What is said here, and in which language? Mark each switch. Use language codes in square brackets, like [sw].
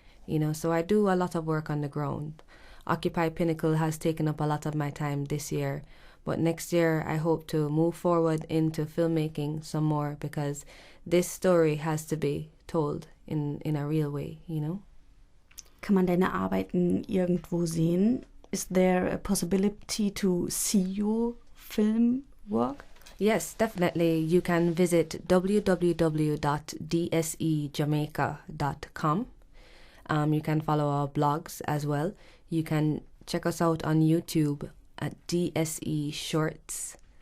[en] You know, so I do a lot of work on the ground. Occupy Pinnacle has taken up a lot of my time this year, but next year I hope to move forward into filmmaking some more, because this story has to be told in a real way, you know. [de] Kann man deine Arbeiten irgendwo sehen? [en] Is there a possibility to see your film work? Yes, definitely. You can visit www.dsejamaica.com. You can follow our blogs as well. You can check us out on YouTube at DSE Shorts.